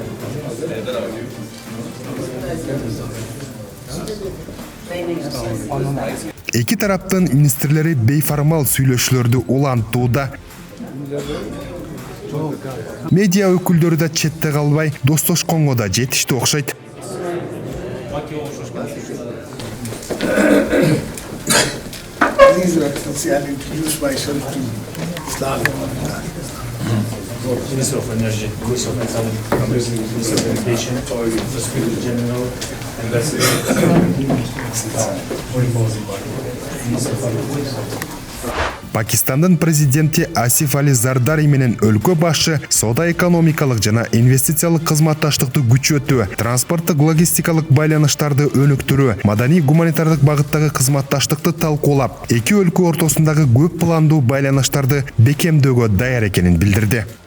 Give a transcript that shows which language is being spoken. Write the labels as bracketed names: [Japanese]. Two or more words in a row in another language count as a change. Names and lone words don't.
[Kyrgyz] Эки тараптын министрлери бейформал сүйлөшүүлөрдү улантууда. Медиа өкүлдөрү да четте калбай достошконго да жетишти окшойт. [English] Please, Your Excellency, I'll introduce myself to Islam. Minister of Energy, Minister of Economic, Minister of Education, Secretary General, Ambassador, Foreign Policy Minister of [Kyrgyz] Пакистандын президенти Асиф Али Зардари менен өлкө башы соода-экономикалык жана инвестициялык кызматташтыкты күчөтүү, транспорттук логистикалык байланыштарды өнүктүрүү, маданий-гуманитардык багыттагы кызматташтыкты талкуулап, эки өлкө ортосундагы көп пландуу байланыштарды бекемдөөгө даяр экенин билдирди.